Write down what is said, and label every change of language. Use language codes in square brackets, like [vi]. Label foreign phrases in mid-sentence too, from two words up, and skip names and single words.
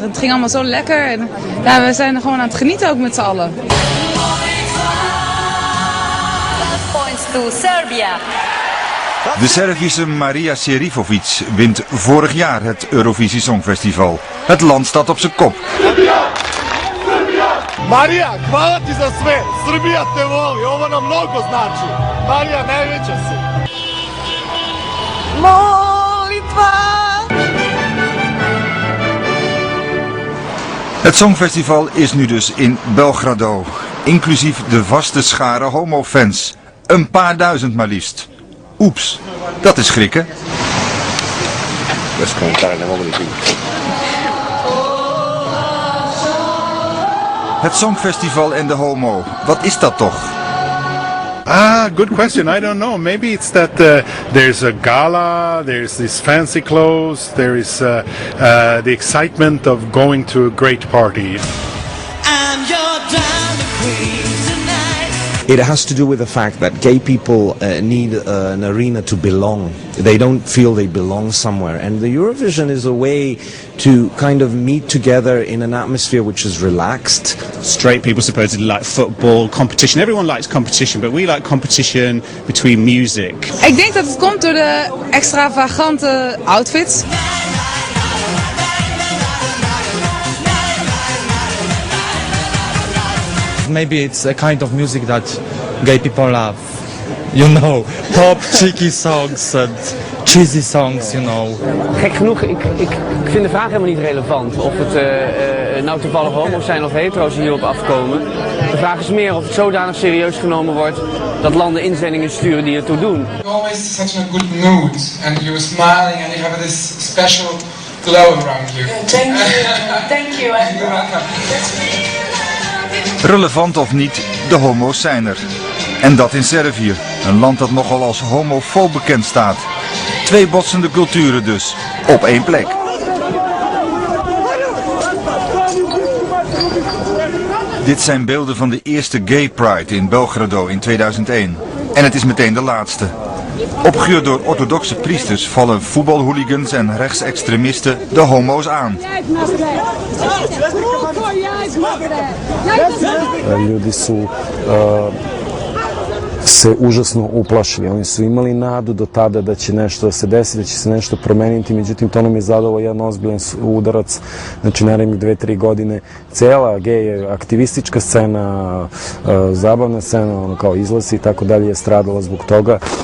[nl] Het ging allemaal zo lekker. En ja, we zijn er gewoon aan het genieten ook met z'n allen. De Servische Marija Serifovic wint vorig jaar het Eurovisie Songfestival. Het land staat op zijn kop. [sr] Marija, hvala ti za sve. Srbija te voli. Ovo nam mnogo znači. Marija, najveća si. Molitva! [nl] Het Songfestival is nu dus in Belgrado. Inclusief de vaste schare homofans. Een paar duizend maar liefst. Oeps, dat is schrikken. Het Songfestival en de homo, wat is dat toch? [en] Good question. I don't know. Maybe it's that there's a gala, there's this fancy clothes, there is the excitement of going to a great party. It has to do with the fact that gay people need an arena to belong. They don't feel they belong somewhere. And the Eurovision is a way to kind of meet together in an atmosphere which is relaxed. Straight people supposedly like football, competition. Everyone likes competition, but we like competition between music. [nl] Ik denk dat het komt door de extravagante outfits. [en] Maybe it's a kind of music that gay people love. You know, pop, cheeky songs and cheesy songs, you know. [nl] Gek genoeg, ik vind de vraag helemaal niet relevant. Of het nou toevallig homo's zijn of hetero's die hierop afkomen. De vraag is meer of het zodanig serieus genomen wordt dat landen inzendingen sturen die ertoe doen. [en] You're always such a good mood and you're smiling and you have this special glow around you. Thank you. Thank you. You're welcome. [nl] Relevant of niet, de homo's zijn er. En dat in Servië, een land dat nogal als homofoob bekend staat. 2 botsende culturen dus, op 1 plek. Dit zijn beelden van de eerste Gay Pride in Belgrado in 2001. En het is meteen de laatste. Opgehuurd door orthodoxe priesters vallen voetbalhooligans en rechtsextremisten de homo's aan. [sr] Ljudi su se užasno uplašili. Oni su imali nadu do tada da će nešto da se desi, da će se nešto promeniti, međutim to nam je zadalo jedan ozbiljan udarac. Znači narednih 2-3 godine cela gej aktivistička scena, zabavna scena, ono kao izlasi i tako dalje je stradala zbog toga.